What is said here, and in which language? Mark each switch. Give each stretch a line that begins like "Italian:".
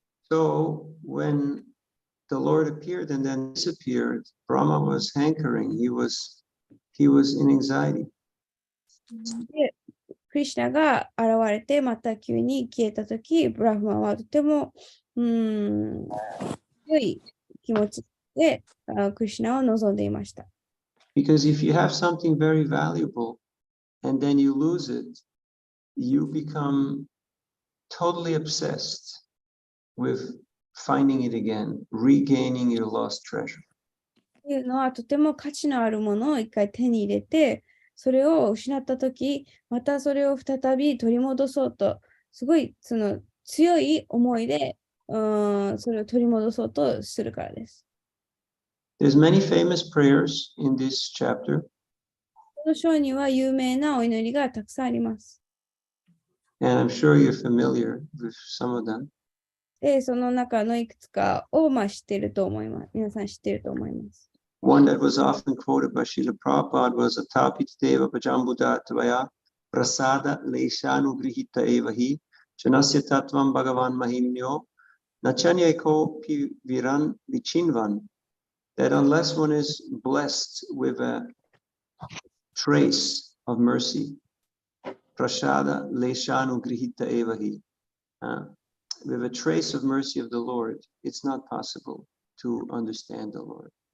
English: So when the Lord appeared and then disappeared, Brahma was hankering. He was in anxiety.
Japanese: で、クリシュナが現れてまた急に消えたとき、ブラフマンはとても強い気持ちでクリシュナを望んでいました。
English: Because if you have something very valuable and then you lose it, you become totally obsessed with finding it again, regaining your lost treasure.
Japanese: っていうのはとても価値のあるものを一回手に入れて、それを失ったとき、またそれを再び取り戻そうと、すごいその強い思いでそれを取り戻そうとするからです。
English: There's many famous prayers in this chapter.
Japanese: この章には有名なお祈りがたくさんあります。
English: And I'm sure you're familiar with some of them.
Japanese: で、その中のいくつかを知っていると思います。皆さん知っていると思います。
English: One that was often quoted by Srila Prabhupada was
Sanskrit: Atapit Deva Pajambuddha Tvaya Prasada Leshanu Grihita Evahi Janasya Tattvam Bhagavan Mahimnyo Nachanyako Viran Vichinvan.
English: That unless one is blessed with a trace of mercy,
Sanskrit: Prasada Leshanu Grihita Evahi,
English: with a trace of mercy of the Lord, it's not possible to understand the Lord.